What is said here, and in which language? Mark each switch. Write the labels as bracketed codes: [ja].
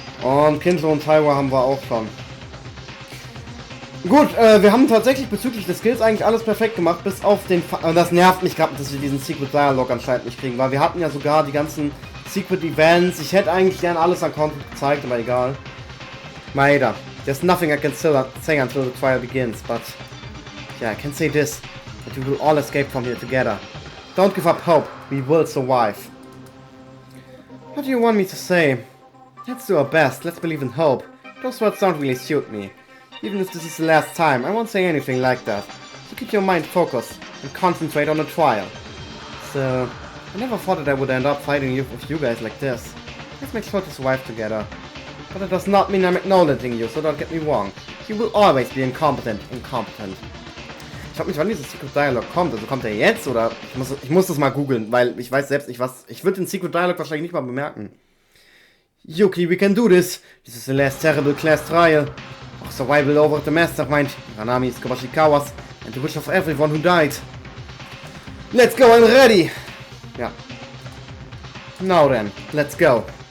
[de] Und Kinjo und Taiwa haben wir auch schon. Gut, wir haben tatsächlich bezüglich des Skills eigentlich alles perfekt gemacht, bis auf den... das nervt mich gerade, dass wir diesen Secret Dialog anscheinend nicht kriegen, weil wir hatten ja sogar die ganzen Secret Events. Ich hätte eigentlich gern alles an Content gezeigt, aber egal. [en] Maeda, there's nothing I can say until the trial begins, but... Yeah, I can say this, that we will all escape from here together. Don't give up hope, we will survive. What do you want me to say? Let's do our best, let's believe in hope. Those words don't really suit me. Even if this is the last time, I won't say anything like that. So keep your mind focused and concentrate on the trial. So, I never thought that I would end up fighting with you guys like this. Let's make sure to survive together. But that does not mean I'm acknowledging you, so don't get me wrong. You will always be incompetent. [de] Ich frage mich, wann dieses Secret Dialog kommt. Also kommt er jetzt oder... Ich muss das mal googeln, weil ich weiß selbst nicht was... Ich würde den Secret Dialog wahrscheinlich nicht mal bemerken. [en] Yuki, we can do this. This is the last terrible class trial. Our survival over the mastermind, Hanami's Kabashikawas, and the wish of everyone who died. Let's go, I'm ready! Yeah. Now then, let's go.